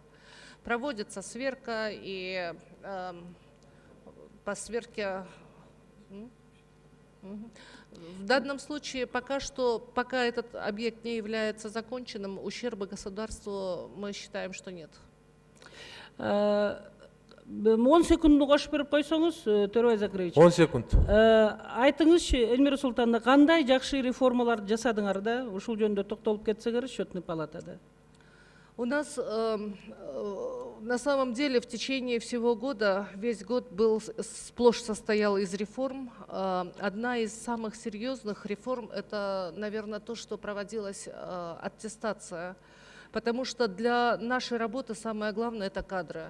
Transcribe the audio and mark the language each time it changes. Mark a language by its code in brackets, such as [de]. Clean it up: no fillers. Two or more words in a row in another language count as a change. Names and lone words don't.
[ru] Проводится сверка, и по сверке... В данном случае пока этот объект не является законченным, ущерба государству мы считаем, что нет. [ky] 10 секундду кошуп берип койсоңуз, Төрөбай Закирович. 10 секунд. Айтыңызчы, Эльмира Султановна, кандай жакшы реформаларды жасадыңар да? Ушул жөнүндө токтолуп кетсеңер, счетный палатада. [ru] У нас на самом деле в течение всего года, весь год был сплошь состоял из реформ. Одна из самых серьезных реформ – это, наверное, то, что проводилась аттестация. Потому что для нашей работы самое главное – это кадры.